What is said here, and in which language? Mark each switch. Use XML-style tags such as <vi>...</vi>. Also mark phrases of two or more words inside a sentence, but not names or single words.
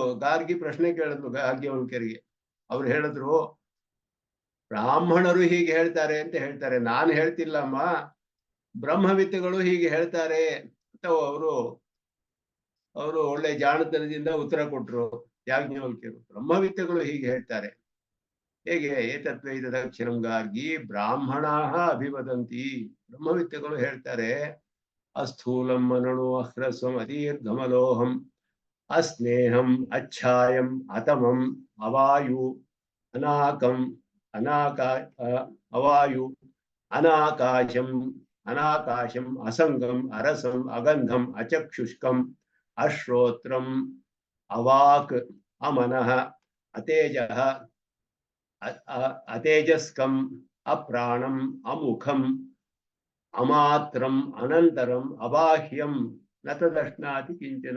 <kn>ಗಾರ್ಗಿ ಪ್ರಶ್ನೆ ಕೇಳಿದ್ರು ಯಾಜ್ಞವಲ್ಕ್ಯರಿಗೆ. ಅವ್ರು ಹೇಳಿದ್ರು, ಬ್ರಾಹ್ಮಣರು ಹೀಗೆ ಹೇಳ್ತಾರೆ ಅಂತ ಹೇಳ್ತಾರೆ, ನಾನು ಹೇಳ್ತಿಲ್ಲಮ್ಮ, ಬ್ರಹ್ಮವಿತ್ತುಗಳು ಹೀಗೆ ಹೇಳ್ತಾರೆ ಅಂತ ಅವರು ಒಳ್ಳೆ ಜಾಣತನದಿಂದ ಉತ್ತರ ಕೊಟ್ರು ಯಾಜ್ಞವಲ್ಕ್ಯರು. ಬ್ರಹ್ಮವಿತ್ತುಗಳು ಹೀಗೆ ಹೇಳ್ತಾರೆ, ಹೇಗೆ?</kn> <sa>ಏತತ್ವೈತ ದಕ್ಷಿಣಂ ಗಾರ್ಗಿ ಬ್ರಾಹ್ಮಣಾಹ ಅಭಿವದಂತಿ.</sa> <kn>ಬ್ರಹ್ಮವಿತ್ತುಗಳು ಹೇಳ್ತಾರೆ,</kn> <sa>ಅಸ್ಥೂಲಂ ಮನಣು ಅಹ್ರಸ್ವಂ ಅದೀರ್ಘಮಲೋಹಂ ಅಸ್ನೇಹಂ ಅಚ್ಛಾಯಂ ಅತಮಂ ಅವಾಯು ಅನಾಕಂ ಅವಾಯು ಅನಾಕಾಶಂ ಅಸಂಗಂ ಅರಸಂ ಅಗಂಧಂ ಅಚಕ್ಷುಷ್ಕಂ ಅಶ್ರೋತ್ರಂ ಅವಾಕ್ ಅಮನಃ ಅತೇಜಃ ಅತೇಜಸ್ಕಂ ಅಪ್ರಾಣಂ ಅಮುಖಂ ಅಮಾತ್ರಂ ಅನಂತರಂ ಅಬಾಹ್ಯಂ ನ ತದಶ್ನಾತಿ ಕಿಂಚನ.</sa>